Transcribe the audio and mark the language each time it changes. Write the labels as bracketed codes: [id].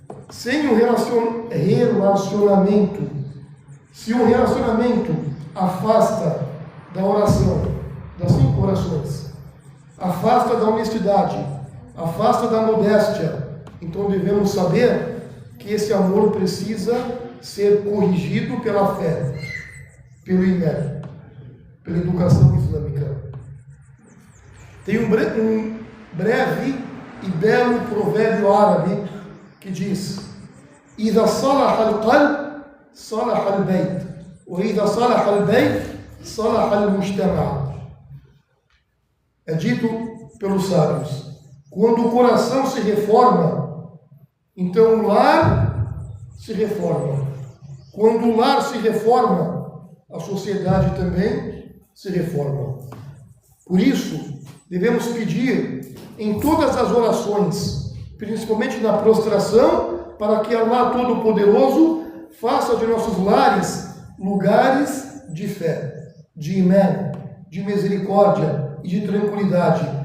[pt] Sem um relacionamento, se um relacionamento afasta da oração, das 5 orações, afasta da honestidade, afasta da modéstia, então devemos saber que esse amor precisa ser corrigido pela fé, pelo iman, pela educação islâmica. Tem um breve e belo provérbio árabe que diz: [ar] إذا صلح القلب صلح البيت وإذا صلح البيت صلح المجتمع. [pt] É dito pelos sábios: quando o coração se reforma, então o lar se reforma. Quando o lar se reforma, a sociedade também se reforma. Por isso, devemos pedir em todas as orações, principalmente na prostração, para que Allah Todo-Poderoso faça de nossos lares lugares de fé, de imã, de misericórdia e de tranquilidade.